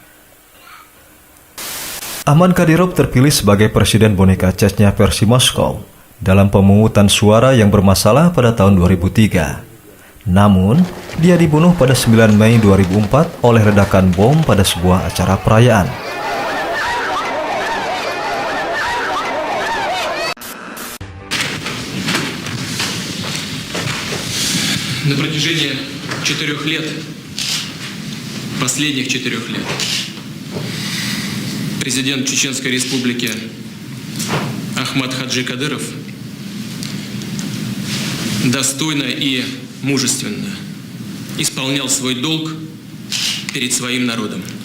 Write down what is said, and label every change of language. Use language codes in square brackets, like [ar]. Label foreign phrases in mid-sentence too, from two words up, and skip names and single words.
[id] Ahmad Kadyrov terpilih sebagai presiden boneka Chechnya versi Moskow dalam pemungutan suara yang bermasalah pada tahun 2003. Namun, dia dibunuh pada 9 Mei 2004 oleh ledakan bom pada sebuah acara perayaan. [ru] На протяжении 4 лет, последних 4 лет, президент Чеченской Республики Ахмад Хаджи Кадыров достойно и мужественно исполнял свой долг перед своим народом.